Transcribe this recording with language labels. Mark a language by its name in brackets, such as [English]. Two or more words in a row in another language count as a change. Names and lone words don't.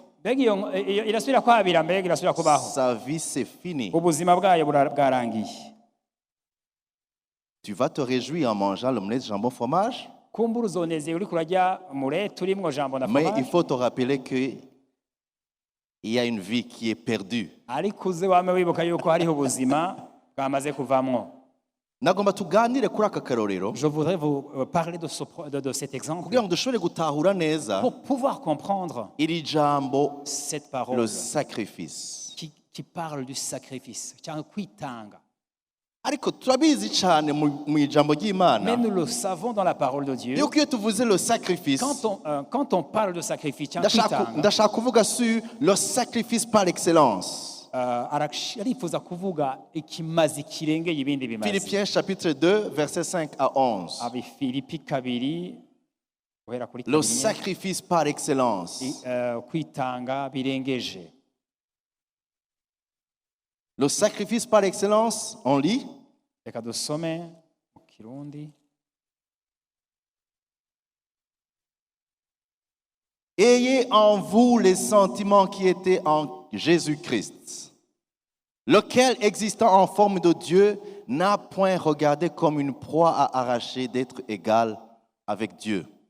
[Rundi] Mbega iyo irasubira kwabira, mbega irasubira kubaho. [French] Sa vie, c'est fini. [Rundi] Ubuzima bwayo bwarangiye. [French] Tu vas te réjouir en mangeant l'omelette jambon fromage, [Rundi] Kumbura uzonezeye uri kurajya murete urimwo jambo na [French] mais il fromage. faut te rappeler qu'il y a une vie qui est perdue. [Rundi] Ariko uze wame wibuka yuko hariho ubuzima bwamaze kuvamwo. Nagomba tuganire kuri aka karorero [French] Je voudrais vous parler de cet exemple [Rundi] kugira ngo dushobore gutahura neza [French] pour pouvoir comprendre [Rundi] iri jambo [French] cette parole le sacrifice. qui parle du sacrifice, [Rundi] cyangwa kwitanga. Ariko turabizi cyane mu ijambo [French] Mais [Rundi] ry'Imana [French] nous le savons dans la parole de Dieu. [Rundi] yuko iyo tuvuze [French] le sacrifice Quand on parle de sacrifice, [Rundi] cyangwa kwitanga, ndashaka kuvuga [French] sur le sacrifice par excellence. [Rundi] arifuza kuvuga ikimazi kirengeye ibindi bimazi. [French] Philippiens chapitre 2 versets 5 à 11. [Rundi] Abifilipi 2 guhera kuri [French] Le 2. sacrifice par excellence. [Rundi] Kwitanga birengeje. [French] Le sacrifice par excellence, on lit. [Rundi] Reka dusome mu Kirundi. [French] Ayez en vous les sentiments qui étaient en Jésus-Christ, lequel, existant en forme de Dieu, n'a point regardé comme une proie à arracher d'être égal avec Dieu,